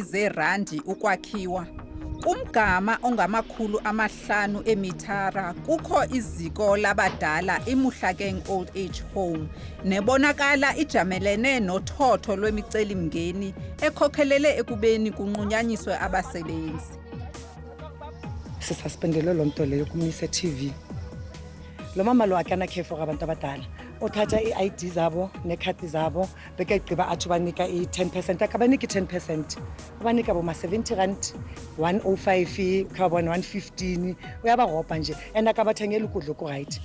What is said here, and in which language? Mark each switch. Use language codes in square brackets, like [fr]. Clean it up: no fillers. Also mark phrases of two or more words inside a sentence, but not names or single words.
[xh] zeerandi ukwakhiwa, kumgama ongama500 emitara kukho iziko labadala iMuhlakeng Old Age Home nebonakala ijamelene nothotho lwemicelimngeni ekhokhelele ekubeni kunqunyanyiswe abasebenzi. Sisuspendele lo nto leyo kumisa TV. Lo mama lo akana khefu abantu abadala othatha ii-ID zabo neekhadi zabo bekegqiba athi banika i-10%, akabaniki 10%, abanika boma-70 rand, 105, ukhabona 115, uyabarobha nje and akabathengeli ukudla okurayithi.